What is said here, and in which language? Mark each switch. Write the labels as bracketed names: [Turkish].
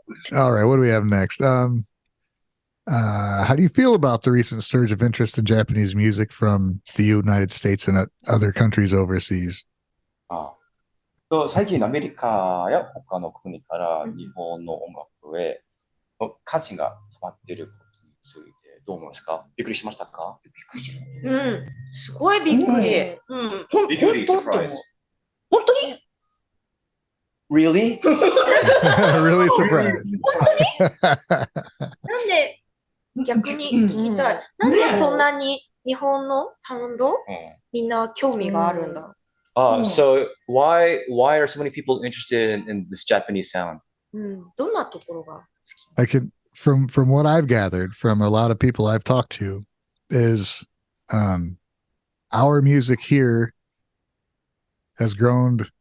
[English] All right, what do we have next? How do you feel about the recent surge of interest in Japanese music from the United States and other countries overseas? [Japanese] 最近アメリカや他の国から日本の音楽へ関心が高まっていることについてどう思いますか？びっくりしましたか？すごいびっくり。びっくり、サプライズ。本当に [English] Really? Really surprised. [Japanese] なんで逆に聞きたい。なんでそんなに日本のサウンドみんな興味があるんだろう。 [English] So why are so many people interested in this Japanese sound? [Japanese] どんなところが好き？ [English] I could, from what I've gathered from a lot of people I've talked to, is our music here has grown.